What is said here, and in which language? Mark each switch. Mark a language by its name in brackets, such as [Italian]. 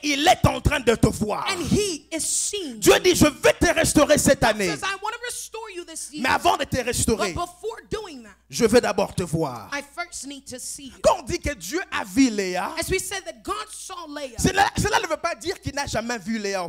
[French] Et il est en train de te voir. [English] And he is seeing you. [French] Dieu dit, je vais te restaurer cette année. [English] Says, I want to restore you this year. [French] Mais avant de te restaurer, [English] But before doing that, [French] je vais d'abord te voir. [English] I first need to see you. [French] Quand on dit que Dieu a vu Léa, [English] As we said that God saw Leah, [French] cela ne veut pas dire qu'il n'a jamais vu Léa